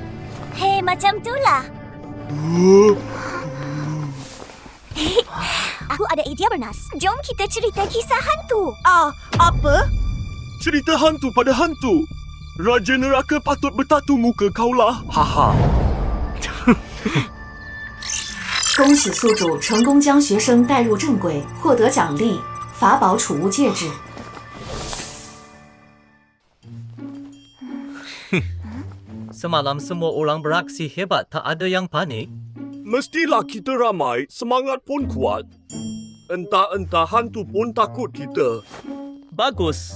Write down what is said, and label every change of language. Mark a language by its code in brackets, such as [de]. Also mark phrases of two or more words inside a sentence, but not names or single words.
[ms] Hei, macam itulah. Aku ada idea bernas. Jom kita cerita kisah hantu. Apa? Cerita hantu pada hantu. Raja neraka patut bertatu muka kaulah. Haha. [zh] 恭喜宿主成功将学生带入正轨，获得奖励法宝储物戒指。 [ms] Semalam semua orang beraksi hebat, tak ada yang panik. Mestilah kita ramai, semangat pun kuat. Entah-entah hantu pun takut kita. Bagus.